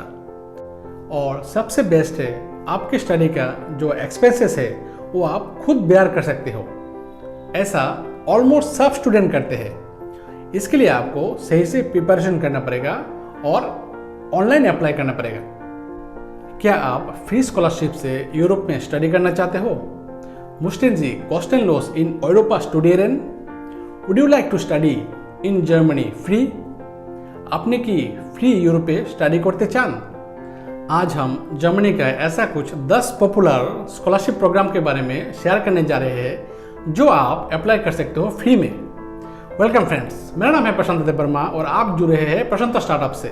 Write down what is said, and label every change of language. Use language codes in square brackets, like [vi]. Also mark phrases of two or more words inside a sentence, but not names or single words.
[hi] और सबसे बेस्ट है, आपके स्टडी का जो एक्सपेंसेस है वो आप खुद बेयर कर सकते हो। ऐसा ऑलमोस्ट सब स्टूडेंट करते हैं। इसके लिए आपको सही से प्रिपरेशन करना पड़ेगा और [en] online apply [hi] करना पड़ेगा। क्या आप [en] free scholarship [hi] से यूरोप में स्टडी करना चाहते हो? [de] Möchten Sie kostenlos in Europa studieren? [en] Would you like to study in Germany free? [bn] আপনি কি ফ্রি ইউরোপে স্টাডি করতে চান? [hi] आज हम जर्मनी का ऐसा कुछ 10 [en] popular scholarship program [hi] के बारे में शेयर करने जा रहे हैं जो आप अप्लाई कर सकते हो फ्री में। [en] welcome friends, [hi] मेरा नाम है प्रशांत वर्मा और आप जुड़े हैं प्रशांत स्टार्टअप से।